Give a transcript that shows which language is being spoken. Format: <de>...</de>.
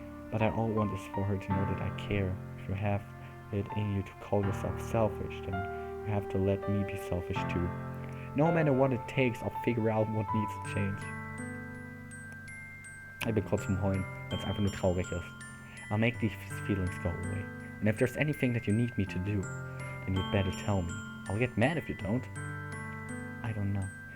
<en>But I all want is for her to know that I care. If you have it in you to call yourself selfish, then you have to let me be selfish too. No matter what it takes, I'll figure out what needs to change.</en> <de>Ich bin kurz vom Heulen, weil es einfach nur traurig ist.</de> <en>I'll make these feelings go away. And if there's anything that you need me to do, then you'd better tell me. I'll get mad if you don't. I don't know.</en>